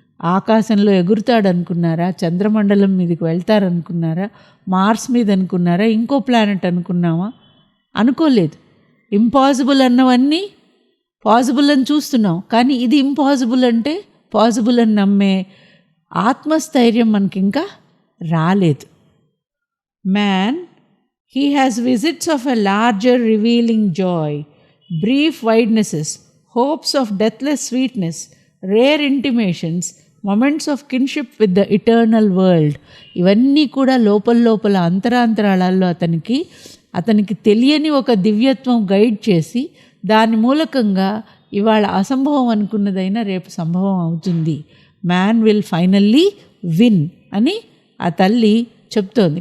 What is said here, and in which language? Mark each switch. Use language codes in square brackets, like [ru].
[te] ఆకాశంలో ఎగురుతాడనుకున్నారా? చంద్రమండలం మీదకి వెళ్తారనుకున్నారా? మార్స్ మీద అనుకున్నారా? ఇంకో ప్లానెట్ అనుకున్నామా? అనుకోలేదు. ఇంపాసిబుల్ అన్నవన్నీ పాసిబుల్ అని చూస్తున్నాం. కానీ ఇది ఇంపాసిబుల్ అంటే పాసిబుల్ అని నమ్మే ఆత్మస్థైర్యం మనకి ఇంకా రాలేదు. [en] Man, he has visits of a larger revealing joy, brief widenesses, hopes of deathless sweetness, rare intimations, moments of kinship with the eternal world. [te] ఇవన్నీ కూడా లోపల అంతరాంతరాళాల్లో అతనికి తెలియని ఒక దివ్యత్వం గైడ్ చేసి దాని మూలకంగా ఇవాళ అసంభవం అనుకున్నదైనా రేపు సంభవం అవుతుంది. [en] man will finally win [te] అని ఆ తల్లి చెప్తోంది.